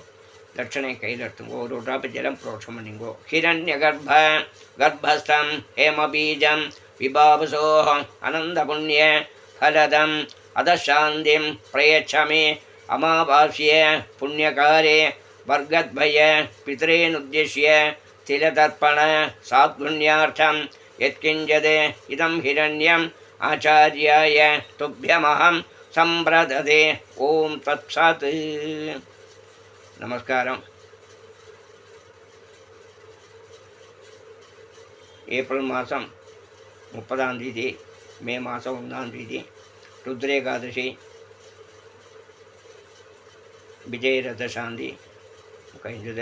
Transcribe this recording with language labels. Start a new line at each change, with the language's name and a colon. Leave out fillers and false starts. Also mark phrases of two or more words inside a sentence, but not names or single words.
Tamil: தட்சணை கையில் எடுத்துங்கோ. ஒரு ட்ராப்பு ஜலம் புரோஷம் பண்ணிங்கோ.
Sanskrit: हिरण्य गर्भस्थं हेमबीजं विभावसो अनन्त पुण्य फलदं अतशान्तिं प्रयच्छमे अमावास्य पुण्यकारे वर्गद्वय पित्रेनुद्यष्य तिलतर्पण सात्पुण्यार्थं यत्किञ्चित् इदं हिरण्यम् आचार्याय तुभ्यमहं सम्प्रददे. ओम तत्सत्.
Tamil: நமஸ்காரம். ஏப்ரல் மாதம் 30ஆம் தேதி, மே மாதம் 1ஆம் தேதி ருத்ரேகாதசி, விஜயரத சாந்தி கழிஞ்சது.